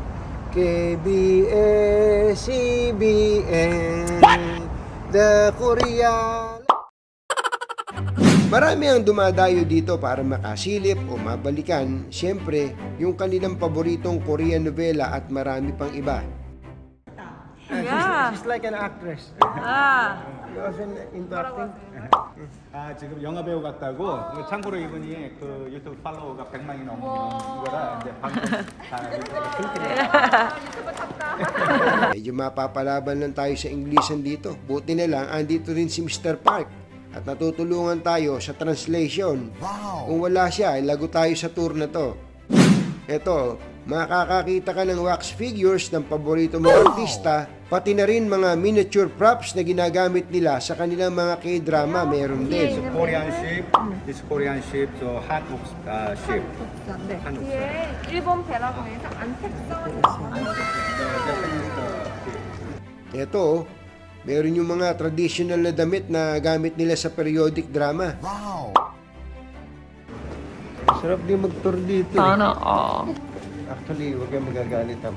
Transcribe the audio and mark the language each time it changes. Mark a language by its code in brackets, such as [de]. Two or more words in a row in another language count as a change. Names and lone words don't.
[en] KBS, CBN, The Korean. [tl] Marami ang dumadayo dito para makasilip o mabalikan, siyempre, yung kanilang paboritong Korean novela at marami pang iba. [en] She's like an actress. You also into acting? [ko] 지금 영화 배우 같다고. 참고로 이분이 그 유튜브 팔로워가 100만이 넘는 거라 이제 방송 다 [tl] Medyo mapapalaban lang tayo sa Inglesan dito. Buti na lang, andito rin si Mr. Park. At natutulungan tayo sa translation. Kung wala siya, lago tayo sa tour na to. Eto, makakakita ka ng [en] wax figures [tl] ng paborito mong artista, pati na rin mga [en] miniature props [tl] na ginagamit nila sa kanilang mga K-drama, meron din. [en] Korean ship, this Korean ship, so 한국 ship. [ko] 한국. 일본 배라고 해서 [tl] Eto, meron yung mga traditional na damit na gamit nila sa [en] periodic drama. [tl] Wow! Sarap din mag-tour dito. Sana Actually, huwag kayong magagalit ha.